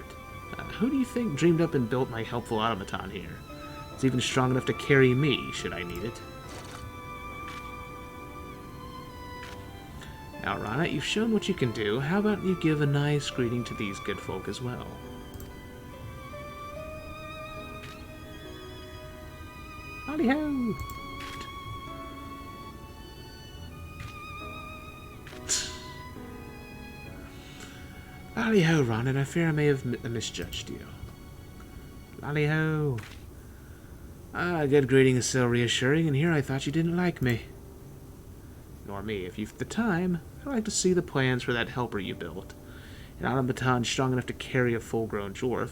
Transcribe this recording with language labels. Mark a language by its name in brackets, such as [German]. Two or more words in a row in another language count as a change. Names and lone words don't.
[English] Who do you think dreamed up and built my helpful automaton here? It's even strong enough to carry me, should I need it. Now, Ronnet, you've shown what you can do. How about you give a nice greeting to these good folk as well? Lali-Ho! Lali-Ho, Ronnet. I fear I may have misjudged you. Lali-Ho. Ah, a good greeting is so reassuring, and here I thought you didn't like me. Nor me. If you've the time, I'd like to see the plans for that helper you built. An automaton strong enough to carry a full-grown dwarf.